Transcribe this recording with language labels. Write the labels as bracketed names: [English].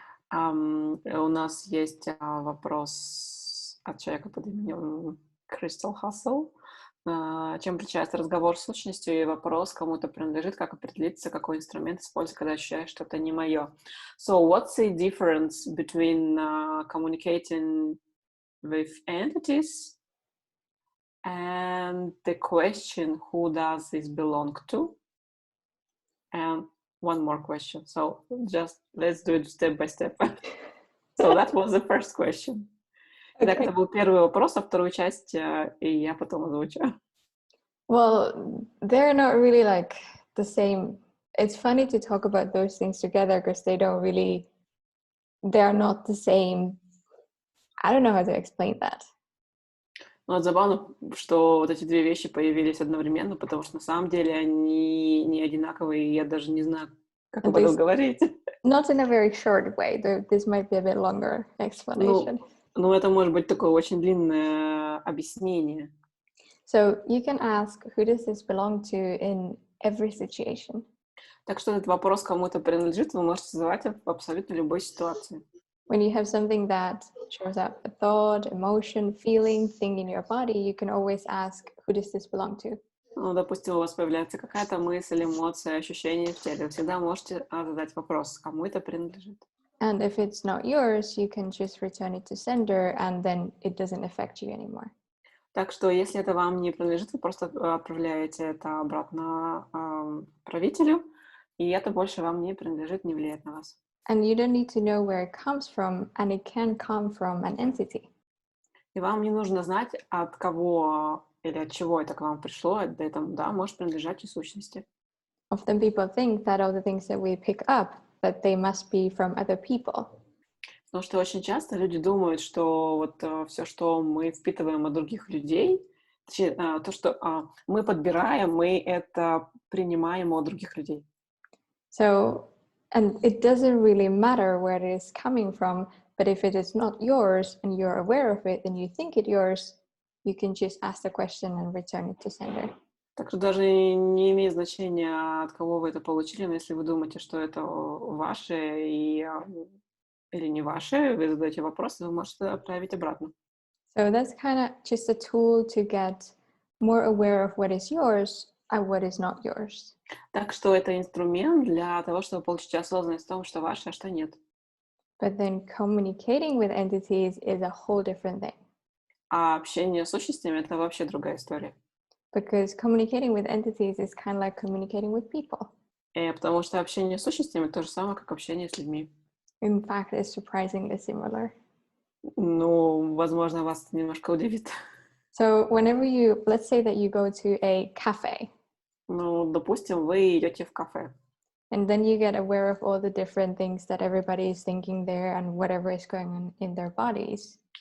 [Russian] У нас есть вопрос от человека под именем Crystal Hustle. Чем отличается разговор с сущностью и вопрос, кому это принадлежит, как определиться, какой инструмент использовать, когда ощущаешь, что это не мое. [English] So what's the difference between communicating with entities and the question, who does this belong to? And one more question. So just let's do it step by step. So that was the first question. [Russian] Итак, это был первый вопрос, а вторую часть и я потом озвучу. [English] Well, they're not really like the same. It's funny to talk about those things together because they're not the same. I don't know how to explain that. [Russian] Ну, вот забавно, что вот эти две вещи появились одновременно, потому что на самом деле они не одинаковые, и я даже не знаю, как об этом говорить. [English] Not in a very short way. This might be a bit longer explanation. [Russian] Ну, это может быть такое очень длинное объяснение. [English] So you can ask, who does this belong to in every situation? [Russian] Так что этот вопрос кому-то принадлежит, вы можете задавать в абсолютно любой ситуации. [English] When you have something that shows up, a thought, emotion, feeling, thing in your body, you can always ask, who does this belong to? [Russian] Ну, допустим, у вас появляется какая-то мысль, эмоция, ощущение в теле. Вы всегда можете задать вопрос, кому это принадлежит. [English] And if it's not yours, you can just return it to sender, and then it doesn't affect you anymore. [Russian] Так что, если это вам не принадлежит, вы просто отправляете это обратно правителю, и это больше вам не принадлежит, не влияет на вас. [English] And you don't need to know where it comes from, and it can come from an entity. [Russian] И вам не нужно знать, от кого или от чего это к вам пришло, это, да, может принадлежать и сущности. [English] Often people think that all the things that we pick up, that they must be from other people. [Russian] Потому что очень часто люди думают, что вот все, что мы впитываем от других людей, точнее, то, что мы подбираем, мы это принимаем от других людей. [English] So, and it doesn't really matter where it is coming from, but if it is not yours and you're aware of it and you think it yours, you can just ask the question and return it to sender. [Russian] Так что даже не имеет значения, от кого вы это получили, но если вы думаете, что это ваше или не ваше, вы задаете вопрос, вы можете отправить обратно. [English] So that's kind of just a tool to get more aware of what is yours and what is not yours. [Russian] Так что это инструмент для того, чтобы получить осознанность в том, что ваше, а что нет. [English] But then communicating with entities is a whole different thing. [Russian] А общение с сущностями — это вообще другая история. [English] Because communicating with entities is kind of like communicating with people. [Russian] Потому что общение с сущностями — то же самое, как общение с людьми. [English] In fact, it's surprisingly similar. [Russian] Ну, возможно, вас это немножко удивит. [English] So whenever let's say that you go to a cafe. [Russian] Ну, допустим, вы идете в кафе. [English] And then you get aware of all the different things that everybody is thinking there and whatever is going on in their bodies.